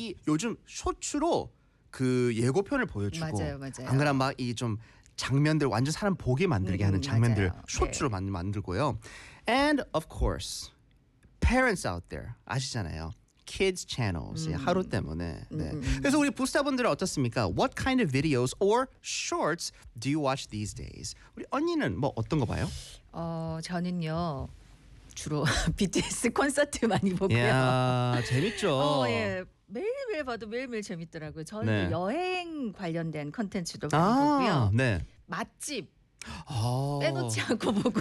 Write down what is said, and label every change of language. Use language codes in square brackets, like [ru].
[ko] 이 요즘 쇼츠로 그 예고편을 보여주고 맞아요, 맞아요. 안 그러면 막 이 좀 장면들 완전 사람 보게 만들게 하는 장면들 쇼츠로 네. 만들고요. [en] And of course, parents out there [ko] 아시잖아요. [en] Kids channels [ko] 하루 때문에. 네. 그래서 우리 부스타분들은 어떻습니까? [en] What kind of videos or shorts do you watch these days? [ko] 우리 언니는 뭐 어떤 거 봐요? 저는요. 주로 BTS 콘서트 많이 보고요. 야, 재밌죠. 매일매일 봐도 매일매일 재밌더라고요. 저는 네. 여행 관련된 콘텐츠도 많이 보고요. 네. 맛집 빼놓지 않고 보고